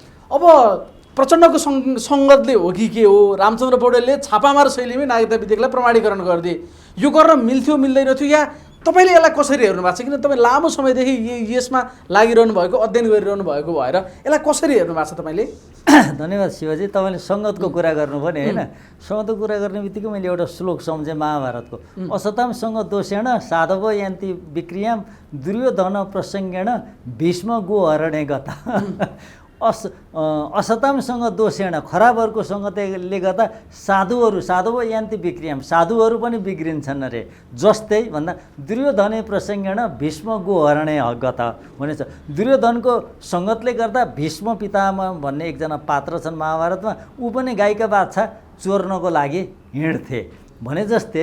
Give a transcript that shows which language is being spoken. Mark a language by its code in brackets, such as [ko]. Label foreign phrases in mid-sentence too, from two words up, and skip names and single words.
[ne] अब प्रचण्डको सङ्गतले हो कि के हो, रामचन्द्र पौडेलले छापामार शैलीमै नागरिकता विधेयकलाई प्रमाणीकरण गरिदिए, यो गर्न मिल्थ्यो मिल्दैन थियो, या तपाईँले यसलाई कसरी हेर्नु भएको छ? किन तपाईँ लामो समयदेखि यसमा लागिरहनु भएको, अध्ययन गरिरहनु भएको भएर यसलाई कसरी हेर्नु भएको छ तपाईँले? धन्यवाद शिवजी, तपाईँले सङ्गतको कुरा गर्नुभयो नि होइन। सङ्गतको कुरा गर्ने बित्तिकै मैले एउटा श्लोक सम्झेँ महाभारतको। [sa] असताम सङ्ग दोषेण साधव यान्ति विक्रियाम दुर्योधन प्रसङ्गेण भीष्म गोहरणे गता। असतामसँग दोषेण, [ne] खराबहरूको सङ्गतले गर्दा [sa] साधुव यान्ति विक्रियाम, [ne] साधुहरू पनि बिग्रिन्छन् अरे। जस्तै भन्दा [sa] दुर्योधने प्रसङ्गेण भीष्म गोहरणे गत भनेछ। [ne] दुर्योधनको सङ्गतले गर्दा भीष्म पितामह भन्ने एकजना पात्र छन् महाभारतमा, ऊ पनि गाईका बाछा चोर्नको लागि हिँड्थे भने जस्तै।